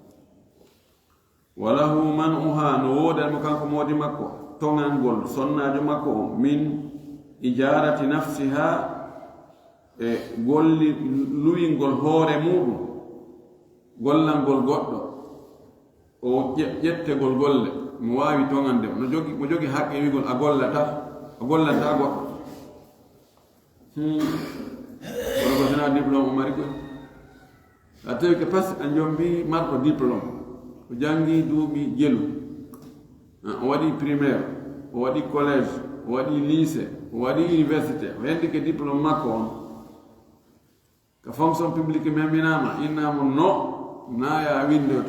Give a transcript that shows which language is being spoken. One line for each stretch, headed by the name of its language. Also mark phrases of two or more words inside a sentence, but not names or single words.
Arabic: walahu man'uha
Fula: no woodanmo kanko moodi makko toŋalngol sonnajo makko o min
Arabic: ijarati nafsiha
Fula: e golli luwingol hoore muɗum gollalngol goɗɗo o ƴettegol golle mo waawi toŋande mo jogi haqqe wigol a gollanta goɗɗo kono ko sina diplôme o mari koy a tawi
French: que pas
Fula: a jombi marɗo diplôme o jangi duuɓi jelu o waɗi primaire o waɗi collège o waɗi lycée o waɗi université o hendi ke diplôme makko on ka
French: fonction publique
Fula: meminama innamo no naya winde